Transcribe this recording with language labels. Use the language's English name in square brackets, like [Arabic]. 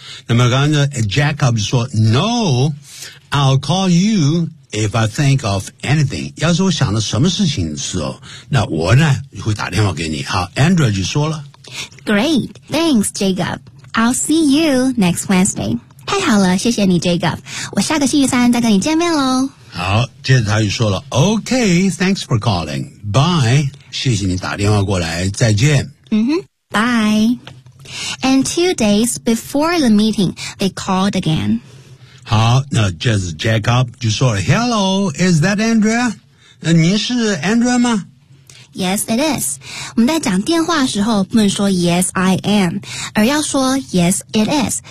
[Chinese] 那么刚才 [English] Jacob 说 No, I'll call you if I think of anything. [Chinese] 要是我想到什么事情的时候，那我呢会打电话给你。好 Andrew 就说了 [English] Great, thanks Jacob. I'll see you next Wednesday. [Chinese] 太好了，谢谢你 Jacob. 我下个星期三再跟你见面咯。好，接着他又说了 [English] OK, thanks for calling. Bye. [Chinese] 谢谢你打电话过来，再见。 [English] 嗯哼 Bye. And 2 days before the meeting, they called again. [Chinese] 好，那接着 Jacob 就说了 [English] Hello, is that Andrea? [Chinese] 您是 Andrea 吗？ [English] Yes, it is. [Chinese] 我们在讲电话的时候不能说 [English] Yes, I am, [Chinese] 而要说 Yes, it is.